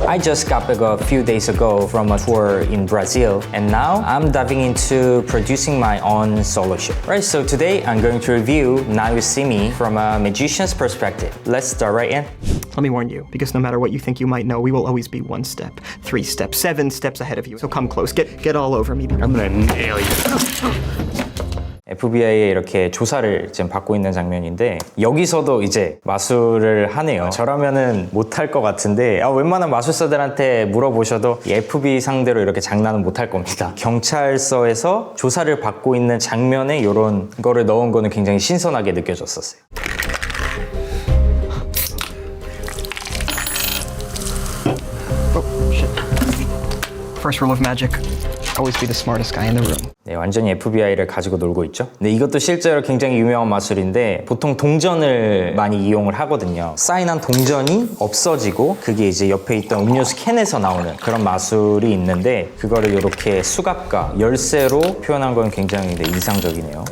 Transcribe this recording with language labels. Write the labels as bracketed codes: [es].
[en] I just got back a few days ago from a tour in Brazil and now I'm diving into producing my own solo show. Right, so today I'm going to review Now You See Me from a magician's perspective. Let's start right in. Let me warn you, because no matter what you think you might know, we will always be 1 step, 3 steps, 7 steps ahead of you. So come close, get all over me. I'm gonna nail you. [ko] FBI에 이렇게 조사를 지금 받고 있는 장면인데 여기서도 이제 마술을 하네요. 저라면은 못할 것 같은데 웬만한 마술사들한테 물어보셔도 이 FBI 상대로 이렇게 장난은 못할 겁니다. 경찰서에서 조사를 받고 있는 장면에 이런 거를 넣은 거는 굉장히 신선하게 느껴졌었어요. [en] First rule of magic, always be the smartest guy in the room. [ko] 네, 완전히 FBI를 가지고 놀고 있죠. 네, 이것도 실제로 굉장히 유명한 마술인데 보통 동전을 많이 이용을 하거든요. 사인한 동전이 없어지고 그게 이제 옆에 있던 음료수 캔에서 나오는 그런 마술이 있는데 그거를 이렇게 수갑과 열쇠로 표현한 건 굉장히 이상적이네요.